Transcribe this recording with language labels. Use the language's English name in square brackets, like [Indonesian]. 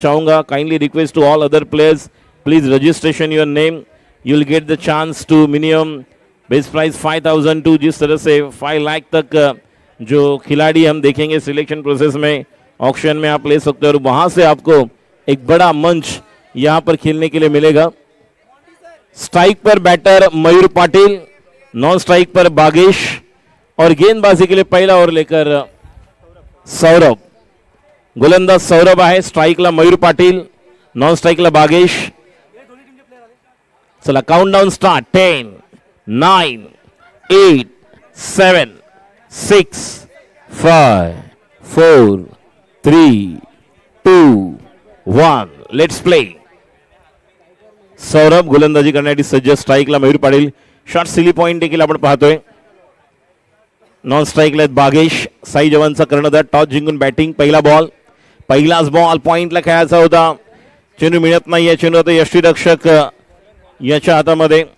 [Hindi] चाहूंगा [English] kindly request to all other players, please registration your name. You will get the chance to minimum base price 5,000 to [Hindi] जिस तरह से 5 लाख तक जो खिलाड़ी हम देखेंगे सिलेक्शन प्रोसेस में ऑक्शन में आप ले सकते हो और वहां से आपको एक बड़ा मंच यहां पर खेलने के लिए मिलेगा। स्ट्राइक पर बैटर मयूर पाटिल, नॉन स्ट्राइक पर बागेश और गेंदबाजी के लिए पहला ओवर लेकर सौरभ। [Marathi] गोलंदाज सौरभ आहे, स्ट्राइकला मयूर पाटिल, नॉन स्ट्राइकला बागेश। चला countdown start 10 9 8 7 6 5 4 3 2 1 [English] Let's play. [Marathi] Saurabh गोलंदाजी करण्यासाठी सज्ज, स्ट्राइकला Mayur Patil, shot silly point देखील आपण पाहतोय। नॉन स्ट्राइकला बागेश, साई जवानचा कर्णधार, टॉस जिंकून बॅटिंग, पहिला बॉल, पहिलाच बॉल पॉइंटला खेळायचा होता, चेंडू मिळत नाहीये, चेंडू आता यष्टीरक्षक याच्या हातामध्ये।